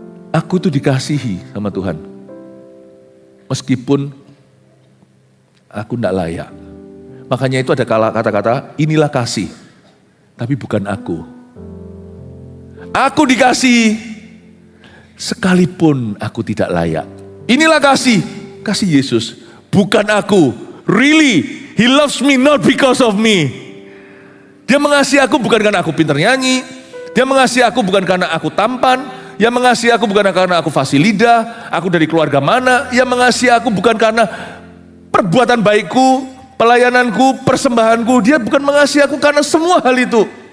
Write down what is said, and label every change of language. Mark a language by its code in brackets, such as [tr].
[id] Aku tuh dikasihi sama Tuhan. Meskipun aku tidak layak. Makanya itu ada kata-kata, inilah kasih. Tapi bukan aku. Aku dikasihi sekalipun aku tidak layak. Inilah kasih Yesus. Bukan aku. [en] Really, He loves me not because of me. [id] Dia mengasihi aku bukan karena aku pintar nyanyi. Dia mengasihi aku bukan karena aku tampan. Dia mengasihi aku bukan karena aku fasih lidah. Aku dari keluarga mana. Dia mengasihi aku bukan karena perbuatan baikku, pelayananku, persembahanku. Dia bukan mengasihi aku karena semua hal itu.